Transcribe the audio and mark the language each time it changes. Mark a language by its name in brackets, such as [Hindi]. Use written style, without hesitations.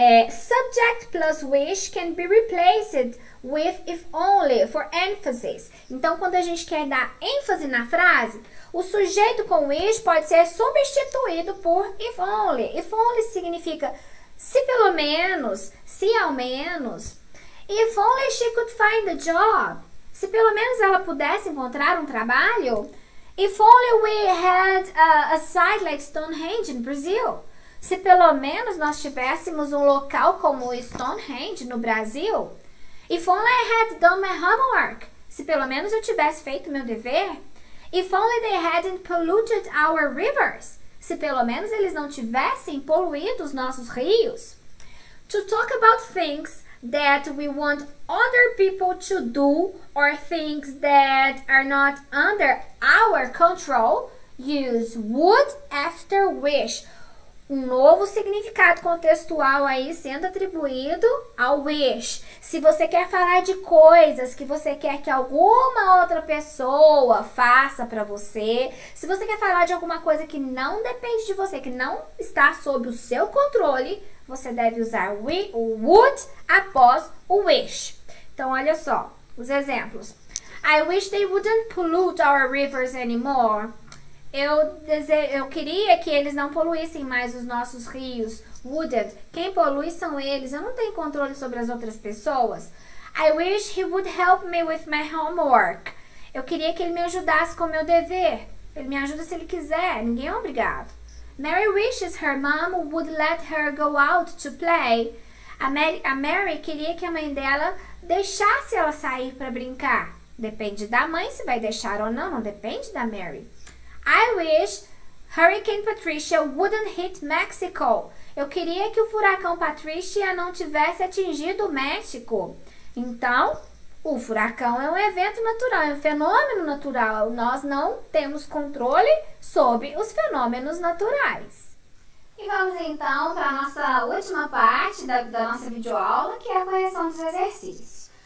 [English] Subject plus wish can be replaced with if only for emphasis. [Portuguese] Então, quando a gente quer dar ênfase na frase, o sujeito com wish pode ser substituído por if only. If only significa se pelo menos, se ao menos. [English] If only she could find a job. [Portuguese] Se pelo menos ela pudesse encontrar um trabalho. [English] If only we had a site like Stonehenge in Brazil. [Portuguese] Se pelo menos nós tivéssemos um local como Stonehenge no Brasil. [English] If only I had done my homework. [Portuguese] Se pelo menos eu tivesse feito meu dever. [English] If only they hadn't polluted our rivers. [Portuguese] Se pelo menos eles não tivessem poluído os nossos rios. [English] To talk about things that we want other people to do or things that are not under our control, use would after wish. [Portuguese] Um novo significado contextual aí sendo atribuído ao wish. Se você quer falar de coisas que você quer que alguma outra pessoa faça para você, se você quer falar de alguma coisa que não depende de você, que não está sob o seu controle, você deve usar o would após o wish. Então, olha só os exemplos. [English] I wish they wouldn't pollute our rivers anymore. [Portuguese] Eu queria que eles não poluíssem mais os nossos rios. Wouldn't. Quem polui são eles. Eu não tenho controle sobre as outras pessoas. [English] I wish he would help me with my homework. [Portuguese] Eu queria que ele me ajudasse com o meu dever. Ele me ajuda se ele quiser. Ninguém é obrigado. [English] Mary wishes her mom would let her go out to play. [Portuguese] A Mary queria que a mãe dela deixasse ela sair para brincar. Depende da mãe se vai deixar ou não. Não depende da Mary. [English] I wish Hurricane Patricia wouldn't hit Mexico. [Portuguese] Eu queria que o furacão Patricia não tivesse atingido o México. Então, o furacão é um evento natural, é um fenômeno natural. Nós não temos controle sobre os fenômenos naturais. E vamos então para a nossa última parte da nossa videoaula, que é a correção dos exercícios.